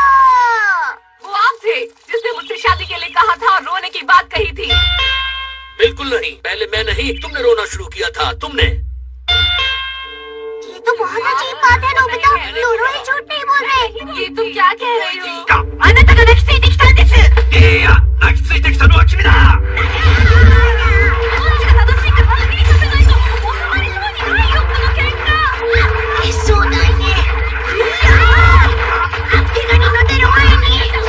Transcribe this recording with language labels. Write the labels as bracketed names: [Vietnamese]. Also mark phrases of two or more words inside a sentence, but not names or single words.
[Hindi] वो आप थे जिसने मुझसे शादी के लिए कहा था और रोने की बात कही थी। बिल्कुल नहीं, पहले मैं नहीं, तुमने रोना शुरू किया था। तुमने। ये तो बहुत अजीब बात है नोबिता, दोनों ही झूठ नहीं बोल रहे। ये तुम क्या कह रहे हो? [Japanese] あなたが泣きついてきたんです。いや、泣きついてきたのは君だ。そうだね。怪我人が出る前に。